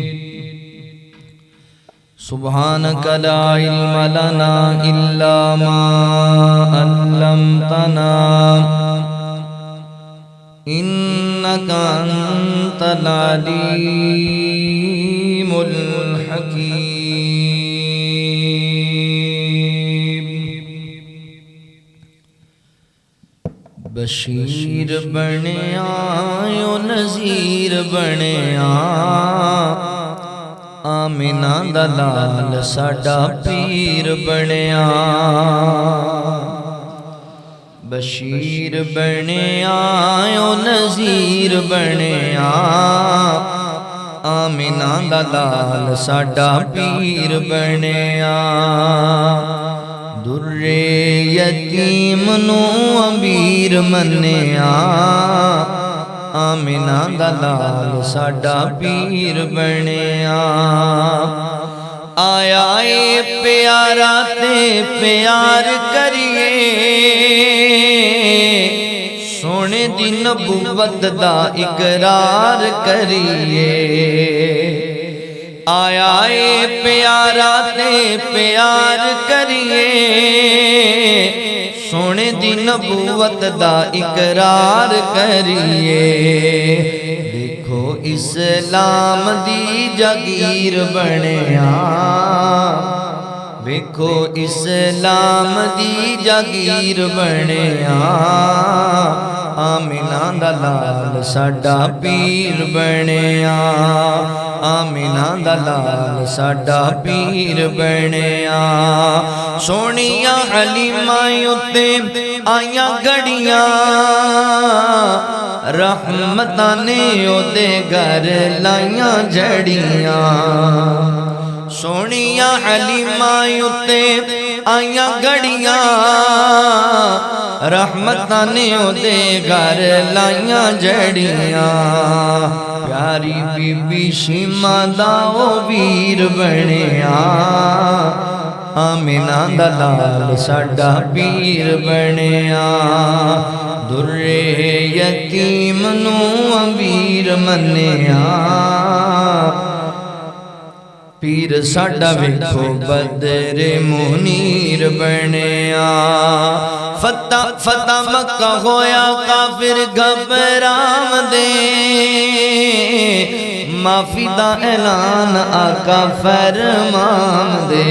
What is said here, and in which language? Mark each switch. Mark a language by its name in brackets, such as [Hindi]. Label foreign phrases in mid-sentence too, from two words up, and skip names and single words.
[Arabic] سبحانك لا علم لنا إلا ما علمتنا إنك أنت العليم الحكيم. [Punjabi] بشیر بنیا یو نذیر بنیا آمینہ دا لال ساڈا پیر بنیا. بشیر بنیا یو نذیر بنیا آمینہ دا لال ساڈا پیر بنیا. درے یتیم نو امیر منیا آمینہ دا لال ساڈا پیر بنیا. آیا اے پیارا تے پیار کریے سونے دی نبوت دا اقرار کریے. آیا اے پیارا تے پیار کریے سونے دی نبوت دا اقرار کریے. دیکھو اسلام دی جاگیر بنیا دیکھو اسلام دی جاگیر بنیا آمینہ دا لال ساڈا پیر بنیا. آمینہ دا لال ساڈا پیر بنیا. سونیاں حلیمہ اُتے آیاں گھڑیاں رحمتاں نے اودے گھر لائیاں جڑیاں. سونیاں حلیمہ اُتے آیاں گھڑیاں رحمتاں نے اودے گھر لائیاں جڑیاں. پیاری بی بی شیما دا او ویر بنیا آمینہ دا لال ساڈا پیر بنیا. درے یتیم نو امیر منیا پیر ساڈا ویکھو بدر منیر بنیا. فتح مکہ ہویا کافر گھبراوندے معافی دا اعلان آقا فرماندے.